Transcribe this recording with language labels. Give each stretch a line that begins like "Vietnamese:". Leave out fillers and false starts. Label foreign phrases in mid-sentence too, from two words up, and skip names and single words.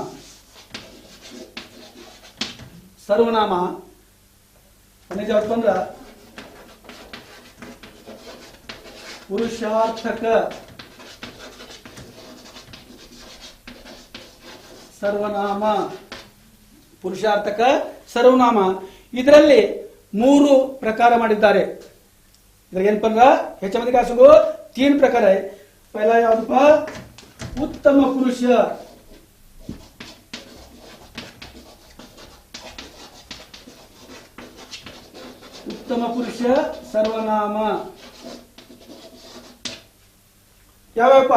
Kannada: ಸರ್ವನಾಮ ಯಾವ್ದಪ್ಪ ಅಂದ್ರ ಪುರುಷಾರ್ಥಕ ಸರ್ವನಾಮ. ಪುರುಷಾರ್ಥಕ ಸರ್ವನಾಮ. ಇದರಲ್ಲಿ 3 ಪ್ರಕಾರ ಮಾಡಿದ್ದಾರೆ. ಇದ್ರಾಗ ಏನಪ್ಪ ಅಂದ್ರ
Marathi: ह्याच्यामध्ये काय सांगू, 3 प्रकार आहे.
Kannada: पहिला ಯಾವ್ದಪ್ಪ, ಉತ್ತಮ ಪುರುಷ. ಉತ್ತಮ ಪುರುಷ ಸರ್ವನಾಮ ಯಾವಪ್ಪ.